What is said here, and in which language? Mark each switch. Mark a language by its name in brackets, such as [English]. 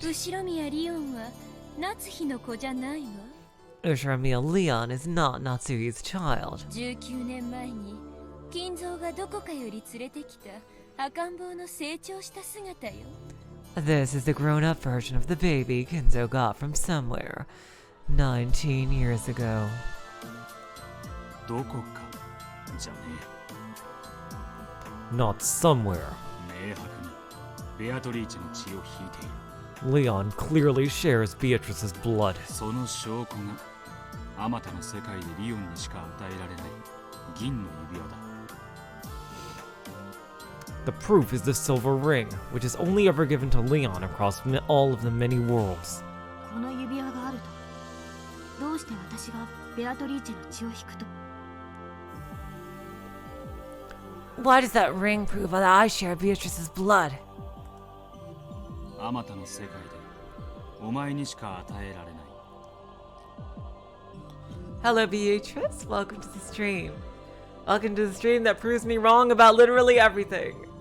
[Japanese] 後ろ宮リオンは夏日の子じゃないわ。 [English] Ushiramia Leon is not Natsuhi's child. [Japanese] 19年前に金蔵がどこかより連れてきた赤ん坊の成長した姿よ。 [English] This is the grown-up version of the baby Kinzo got from somewhere 19 years ago. [Japanese] どこかじゃね [English] Not somewhere. [Japanese] え。明白にベアトリーチェの血を引いている。 [English] Leon clearly shares Beatrice's blood. [Japanese] その証拠があまたの世界でリオンにしか与えられない銀の指輪だ。 [English] The proof is the silver ring, which is only ever given to Leon across all of the many worlds. [Japanese] この指輪があるとどうして私がベアトリーチェの血を引くと。 [English] Why does that ring prove that I share Beatrice's blood? [Japanese] あまたの世界でお前にしか与えられない。 [English] Hello, Beatrice. Welcome to the stream. Welcome to the stream that proves me wrong about literally everything.